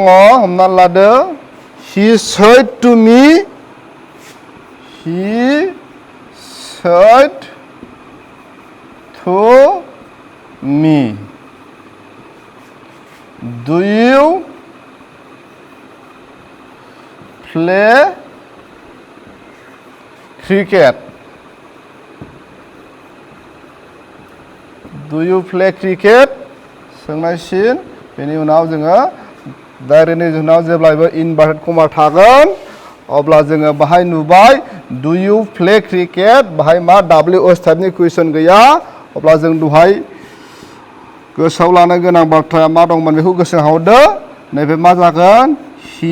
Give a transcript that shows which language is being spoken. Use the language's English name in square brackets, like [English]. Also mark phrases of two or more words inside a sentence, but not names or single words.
[Bodo] हमना लादो [English] he said to me do you play [Bodo] cricket सोंनायसिन बेनि उनाव जोङो डाइरेक्टनि उनाव जेब्लायबो इनभार्टेड कमा थागोन अब्ला जोङो बाहाय नुबाय [English] do you play cricket [Bodo] बाहाय मा WH टाइपनि कुइसन गैया अब्ला जों दहाय गोसोआव लानो गोनां बाथ्राया मा दंमोन बेखौ गोसोखांहरदो नैबे मा जागोन हि